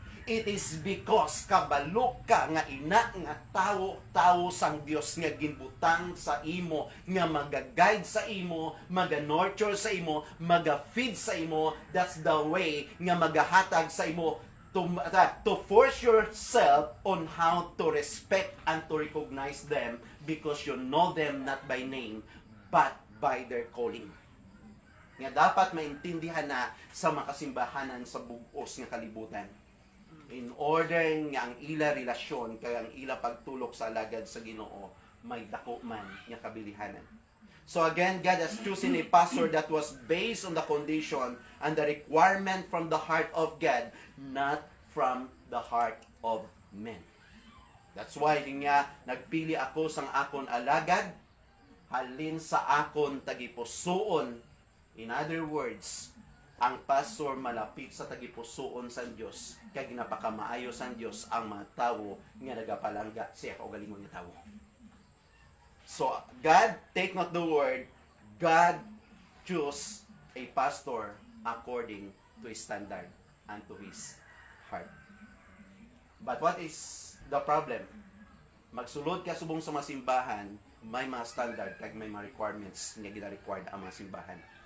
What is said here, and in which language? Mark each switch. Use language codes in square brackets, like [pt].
[en] It is because [hil] kabalo ka nga ina nga tawo sang Dios nga ginbutang sa imo, nga maga-guide sa imo, maga-nurture sa imo, maga-feed sa imo. [en] That's the way [hil] nga magahatag sa imo [en] to force yourself on how to respect and to recognize them because you know them not by name but by their calling. [hil] Nga dapat maintindihan na sa makasimbahanan sa bugos nga kalibutan. [en] In order [hil] nga ang ila relasyon kay ang ila pagtulok sa alagad sa Ginoo may dako man nga kabilihanan. [en] So again, God has chosen a pastor that was based on the condition and the requirement from the heart of God, not from the heart of men. That's why [hil] nga nagpili ako sang akon alagad halin sa akon tagipusoon. [en] In other words, [hil] ang pastor malapit sa tagipusoon sa Dios kay ginapakamaayo sa Dios ang mga tawo nga nagapalangga siya kaugalingon nga tawo. [en] So God, take not the word, God choose a pastor according to his standard and to his heart. But what is the problem? [hil] Magsulod ka subong sa masimbahan, may mga standard kag may mga requirements nga gina-required ang mga simbahan.